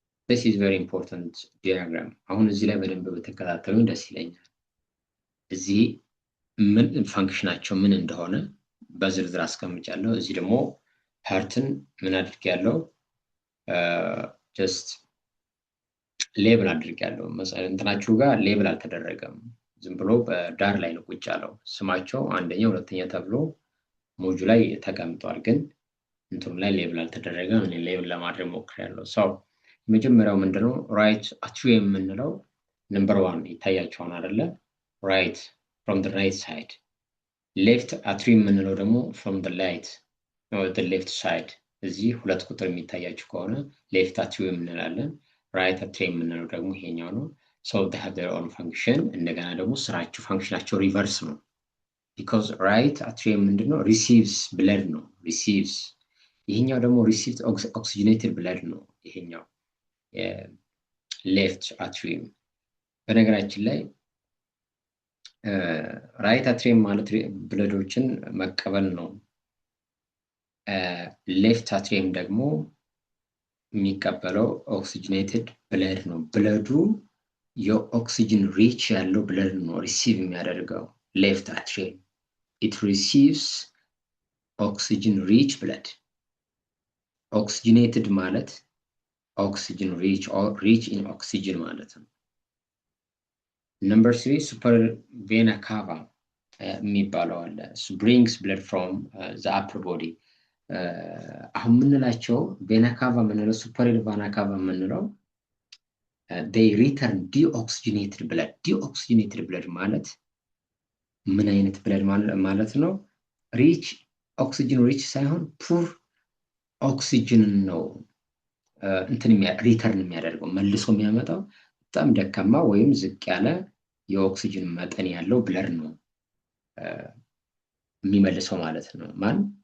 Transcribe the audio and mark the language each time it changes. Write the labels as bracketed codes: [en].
[en] This is very important diagram. [am] አሁን እዚህ ላይ በደንብ በተከታተሉ ደስ ይለኛል። እዚህ ምን ፋንክሽናቸው ምን እንደሆነ በዝርዝር አስቀምጫለሁ። እዚህ ደግሞ ሀርትን ምን አድርጌያለሁ? ጀስት ሌብል አድርጌያለሁ። እንትናችሁ ጋር ሌብል አልተደረገም። ዝም ብሎ በዳር ላይ ነው ቁጭ ያለው ስማቸው አንደኛ ሁለተኛ ተብሎ ሞጁ ላይ ተቀምጧል። ግን እንትኑ ላይ ሌብል አልተደረገም። እኔ ሌብል ለማድረግ ሞክሬያለሁ። ሰው የመጀመሪያው ምንድነው? ራይት አትሪየም የምንለው ነምበር 1 ይታያቸዋል አይደለ? [en] ራይት ፍሮም ዘ ራይት ሳይድ። [am] ሌፍት አትሪየም የምንለው ደግሞ [en] ፍሮም ዘ ሌፍት ሳይድ። [am] እዚህ 2 ቁጥር የሚታያችሁ ከሆነ ሌፍት አትሪየም እንላለን። ራይት አትሪየም የምንለው ደግሞ ይሄኛው ነው። [en] so they have their own function። [am] እንደገና ደግሞ ስራቸው ፋንክሽናቸው ሪቨርስ ነው። because right atrium ምንድነው? receives blood ነው። receives ይሄኛው ደግሞ receives oxygenated blood ነው። ይሄኛው left atrium። በነገራችን ላይ right atrium ማለት ብለዶችን መቀበል ነው። [en] left atrium ደግሞ የሚቀበለው oxygenated blood ነው። ብለዱ የኦክሲጅን ሪች ያለው ብለድ ነው ሪሲቭ የሚያደርገው left atrium it receives oxygen rich blood። [am] oxygenated ማለት oxygen rich or rich in oxygen ማለት ነው። number 3 super vena cava የሚባለው አለ። [en] brings blood from the upper body። [am] አሁን ምንላቸው vena cava ምንለው super vena cava ምንለው [en] they return deoxygenated blood። [am] deoxygenated blood ማለት ምን አይነት ብለድ ማለት ነው? ሪች ኦክሲጅን ሪች ሳይሆን ፑር ኦክሲጅን ነው እንትን ሪተርን የሚያደርገው መልሶ የሚያመጣው በጣም ደካማ ወይም ዝቅ ያለ የኦክሲጅን መጠን ያለው ብለድ ነው የሚመልሰው ማለት ነው። ማን?